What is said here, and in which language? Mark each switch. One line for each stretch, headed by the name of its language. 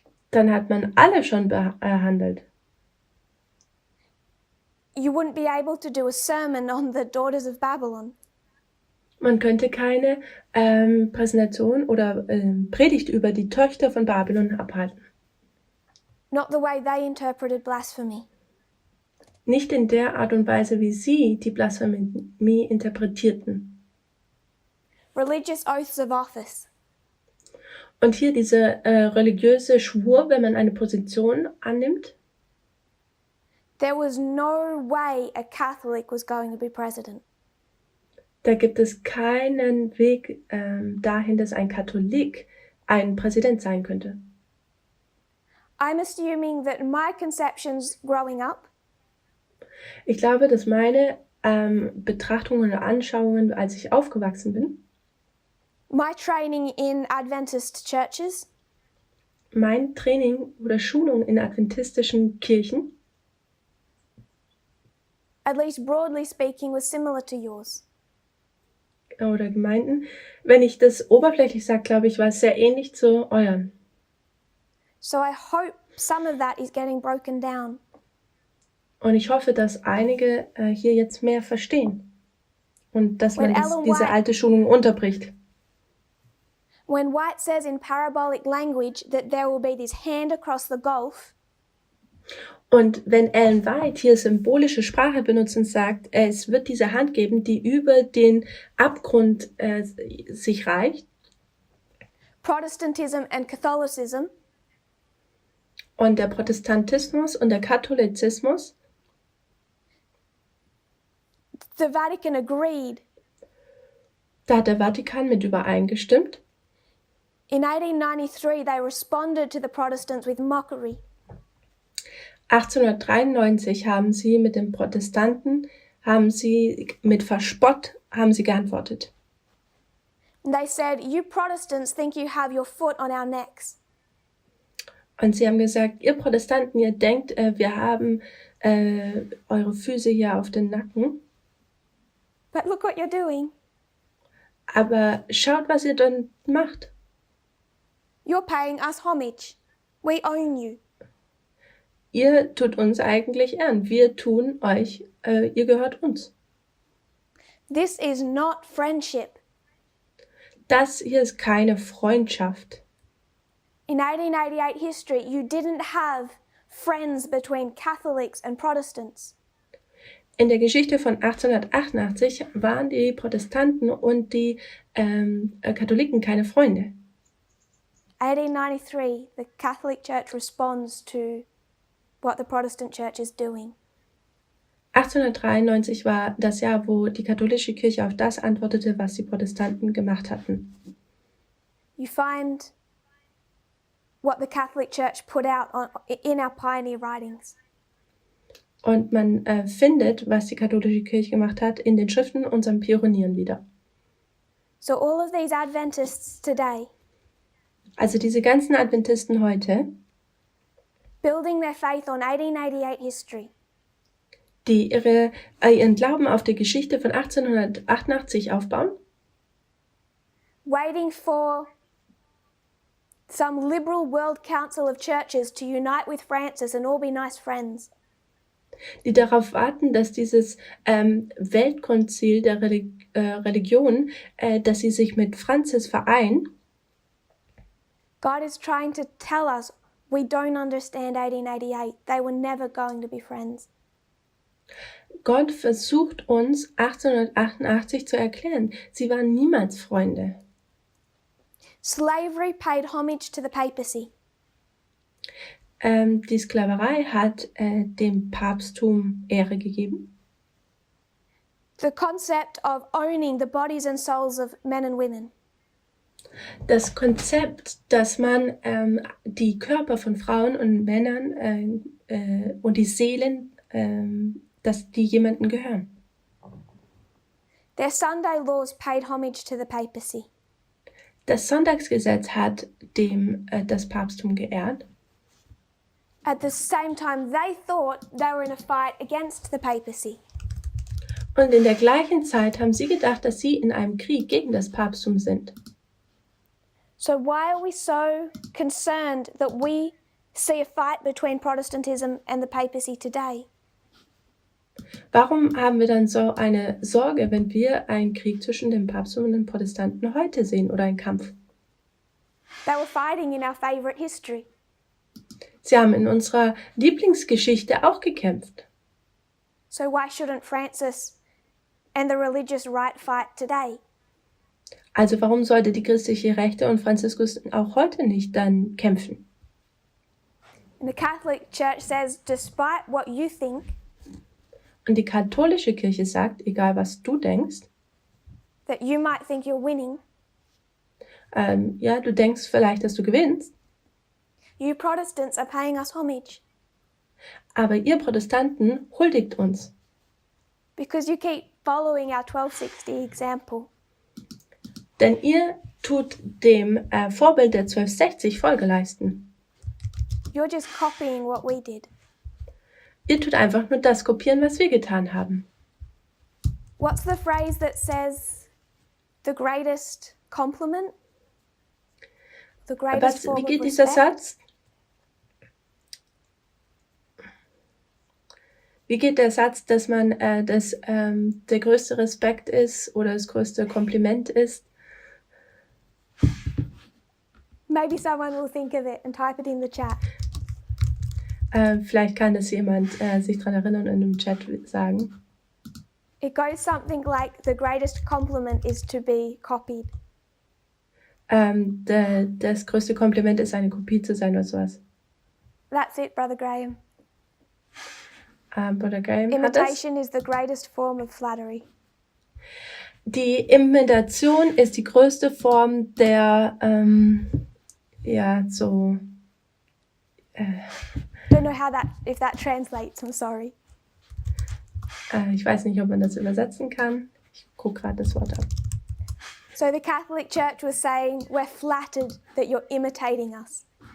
German: dann hat man alle schon behandelt.
English: You wouldn't be able to do a sermon on the daughters of Babylon.
German: Man könnte keine Präsentation oder Predigt über die Töchter von Babylon abhalten.
English: Not the way they interpreted blasphemy.
German: Nicht in der Art und Weise, wie sie die Blasphemie interpretierten.
English: Religious oaths of office.
German: Und hier diese religiöse Schwur, wenn man eine Position annimmt,
English: There was no way a Catholic was going to be president.
German: Da gibt es keinen Weg dahin, dass ein Katholik ein Präsident sein könnte.
English: I'm assuming that my conceptions growing up
German: Ich glaube, dass meine Betrachtungen oder Anschauungen, als ich aufgewachsen bin,
English: my training in Adventist churches,
German: mein Training oder Schulung in adventistischen Kirchen,
English: at least broadly speaking, was similar to yours.
German: oder Gemeinden, wenn ich das oberflächlich sage, glaube ich, war es sehr ähnlich zu euren.
English: So I hope some of that is getting broken down.
German: Und ich hoffe, dass einige hier jetzt mehr verstehen und dass man diese alte Schulung unterbricht.
English: When White says in parabolic language that there will be this hand across the gulf,
German: und wenn Ellen White hier symbolische Sprache benutzt und sagt, es wird diese Hand geben, die über den Abgrund sich reicht,
English: Protestantism and Catholicism,
German: und der Protestantismus und der Katholizismus,
English: the Vatican agreed.
German: Da hat der Vatikan mit übereingestimmt.
English: In 1893 they responded to the Protestants with mockery.
German: 1893 haben sie mit den Protestanten, mit Verspott geantwortet.
English: And they said, you Protestants think you have your foot on our necks.
German: Und sie haben gesagt, ihr Protestanten, ihr denkt, wir haben eure Füße hier auf den Nacken.
English: But look what you're doing.
German: Aber schaut, was ihr dann macht.
English: You're paying us homage. We own you.
German: Ihr tut uns eigentlich Ehren. Wir tun euch, ihr gehört uns.
English: This is not friendship.
German: Das hier ist keine Freundschaft.
English: In 1888 history, you didn't have friends between Catholics and Protestants.
German: In der Geschichte von 1888 waren die Protestanten und die Katholiken keine Freunde.
English: 1893, the Catholic Church responds to what the Protestant Church is doing.
German: 1893 war das Jahr, wo die katholische Kirche auf das antwortete, was die Protestanten gemacht hatten.
English: You find what the Catholic Church put out in our pioneer writings.
German: Und man findet, was die katholische Kirche gemacht hat, in den Schriften unserer Pionieren wieder.
English: So all of these Adventists today,
German: also diese ganzen Adventisten heute,
English: building their faith on 1888 history,
German: die ihren Glauben auf der Geschichte von 1888 aufbauen,
English: waiting for some liberal World Council of Churches to unite with Francis and all be nice friends.
German: Die darauf warten, dass dieses Weltkonzil der Religion, dass sie sich mit Franzis vereinen.
English: God is trying to tell us we don't understand 1888. They were never going to be friends.
German: Gott versucht uns 1888 zu erklären, sie waren niemals Freunde.
English: Slavery paid homage to the papacy.
German: Die Sklaverei hat dem Papsttum Ehre gegeben.
English: The concept of owning the bodies and souls of men and women.
German: Das Konzept, dass man die Körper von Frauen und Männern und die Seelen, dass die jemandem gehören.
English: Their Sunday laws paid homage to the papacy.
German: Das Sonntagsgesetz hat das Papsttum geehrt.
English: At the same time, they thought they were in a fight against the papacy.
German: Und in der gleichen Zeit haben sie gedacht, dass sie in einem Krieg gegen das Papsttum sind.
English: So why are we so concerned that we see a fight between Protestantism and the papacy today?
German: Warum haben wir dann so eine Sorge, wenn wir einen Krieg zwischen dem Papsttum und den Protestanten heute sehen oder einen Kampf?
English: They were fighting in our favorite history.
German: Sie haben in unserer Lieblingsgeschichte auch gekämpft.
English: So why shouldn't Francis and the religious right fight today?
German: Also warum sollte die christliche Rechte und Franziskus auch heute nicht dann kämpfen?
English: And the Catholic Church says, despite what you think,
German: und die katholische Kirche sagt, egal was du denkst,
English: that you might think you're winning,
German: ja, du denkst vielleicht, dass du gewinnst,
English: you Protestants are paying us homage
German: aber ihr Protestanten huldigt uns,
English: because you keep following our 1260 example.
German: denn ihr tut dem Vorbild der 1260 Folge leisten.
English: You're just copying what we did.
German: Ihr tut einfach nur das kopieren, was wir getan haben.
English: What's the phrase that says the greatest compliment? The greatest form
German: Wie
English: of
German: geht dieser
English: respect?
German: Satz? Wie geht der Satz, dass man der größte Respekt ist oder das größte Kompliment ist?
English: Maybe someone will think of it and type it in the chat.
German: Vielleicht kann das jemand sich daran erinnern und in dem Chat sagen.
English: It goes something like the greatest compliment is to be copied.
German: Das größte Kompliment ist, eine Kopie zu sein oder sowas.
English: That's it, Brother Graham.
German: Bruder Graham hat es.
English: Imitation is the greatest form of flattery.
German: Die Imitation ist die größte Form der,
English: Don't know if that translates, I'm sorry.
German: Ich weiß nicht, ob man das übersetzen kann. Ich gucke gerade das Wort ab.
English: So the Catholic Church was saying, we're flattered that you're imitating us.